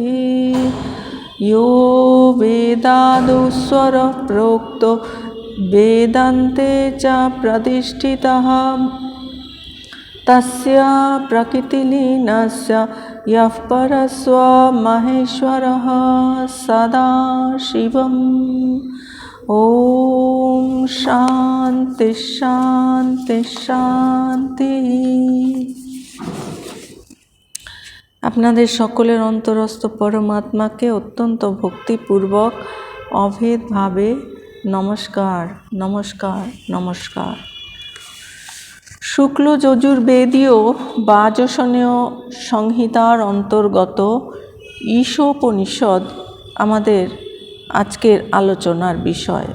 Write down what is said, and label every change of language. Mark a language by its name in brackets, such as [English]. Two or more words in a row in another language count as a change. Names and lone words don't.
[Sanskrit] यो वेदादौ स्वरः प्रोक्तो वेदान्ते च प्रतिष्ठितः तस्य प्रकृतिलीनस्य यः परस्वमहेश्वरः सदाशिवम्। ॐ शान्ति शान्ति शान्तिः। [Bangla] আপনাদের সকলের অন্তরস্থ পরমাত্মাকে অত্যন্ত ভক্তিপূর্বক অভেদভাবে নমস্কার নমস্কার নমস্কার। শুক্ল যজুর্বেদীয় বাজসনেয় সংহিতার অন্তর্গত ঈশোপনিষদ আমাদের আজকের আলোচনার বিষয়।